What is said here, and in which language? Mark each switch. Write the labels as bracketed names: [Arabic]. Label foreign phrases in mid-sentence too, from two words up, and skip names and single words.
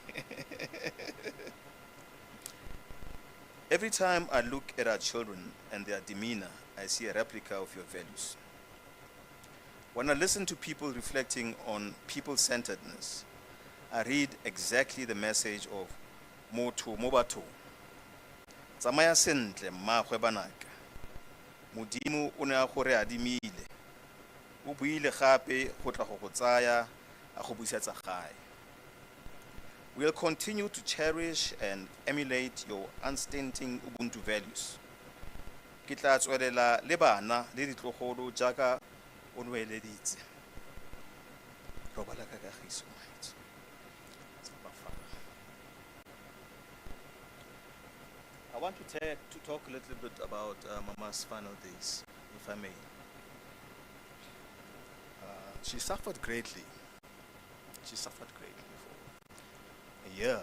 [English] Every time I look at our children and their demeanor, I see a replica of your values. When I listen to people reflecting on people-centeredness, I read exactly the message of Motho Mobato. [Tswana] Tsamaya sentle mmaagwe banaka. Modimo o ne a go re adimile. O buile gape go tla go go tsaya a go busetsa gae. [English] We'll continue to cherish and emulate your unstinting Ubuntu values. [Tswana] Ke tla tswelela le bana le ditlogolo jaaka o nweleditse. Robala ka kagiso. [English] I want to talk a little bit about Mama's final days, if I may. She suffered greatly. She suffered greatly for a year.